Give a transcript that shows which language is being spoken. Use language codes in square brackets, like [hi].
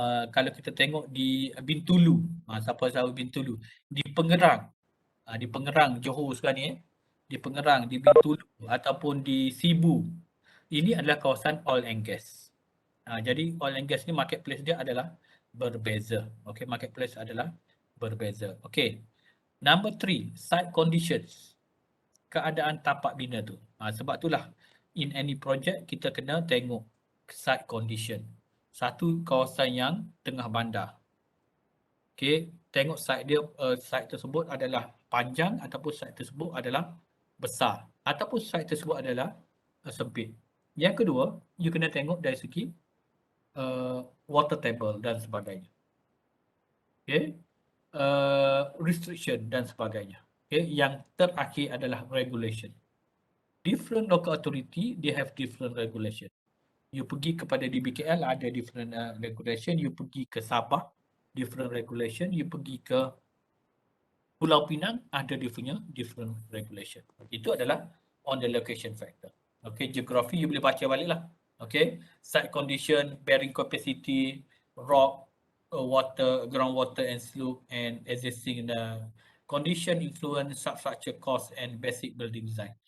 [ms] Kalau kita tengok di Bintulu, siapa tahu Bintulu, di Pengerang Johor sekarang ni, di Pengerang, di Bintulu ataupun di Sibu. Ini adalah kawasan oil and gas. Jadi oil and gas ni marketplace dia adalah berbeza. Okay, marketplace adalah berbeza. Okay. [en] Number 3, site conditions. [ms] Keadaan tapak bina tu. Sebab itulah [en] in any project [ms] kita kena tengok site condition. Satu, kawasan yang tengah bandar. Okay, tengok site dia, site tersebut adalah panjang ataupun site tersebut adalah besar ataupun site tersebut adalah sempit. Yang kedua, you kena tengok dari segi water table dan sebagainya. Okay, restriction dan sebagainya. Okay, yang terakhir adalah regulation. [en] Different local authority, they have different regulation. [ms] You pergi kepada DBKL ada different regulation, you pergi ke Sabah different regulation, you pergi ke Pulau Pinang ada different regulation. Itu adalah [en] on the location factor. [ms] Okay, [en] geography you [ms] boleh baca balik lah. [en] Okay, site condition, bearing capacity, rock, water, groundwater and slope and existing condition influence substructure cost and basic building design.